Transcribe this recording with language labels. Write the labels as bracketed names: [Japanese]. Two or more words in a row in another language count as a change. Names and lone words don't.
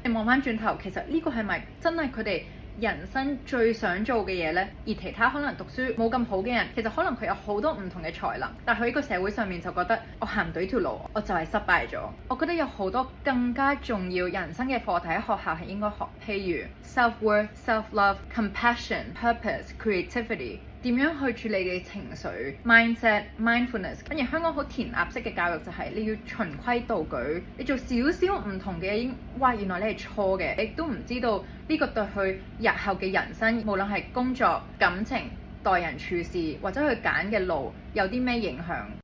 [Cantonese] 你望翻轉頭，其實呢個係咪真係佢哋人生最想做嘅嘢呢？而其他可能讀書冇咁好嘅人，其實可能佢有好多唔同嘅才能，但係佢呢個社會上面就覺得我行唔到呢條路，我就係失敗咗。我覺得有好多更加重要人生嘅課題喺學校係應該學，譬如 [English] self-worth、self-love、compassion、purpose、creativity。 [Cantonese] 點樣去處理你嘅情緒 [English] mindset mindfulness。 [Cantonese] 跟住香港好填鴨式嘅教育就係你要循規蹈矩，你做少少唔同嘅已經原來你係錯嘅，你都唔知道呢個對佢日後嘅人生，無論係工作、感情、待人處事或者佢揀嘅路有啲咩影響。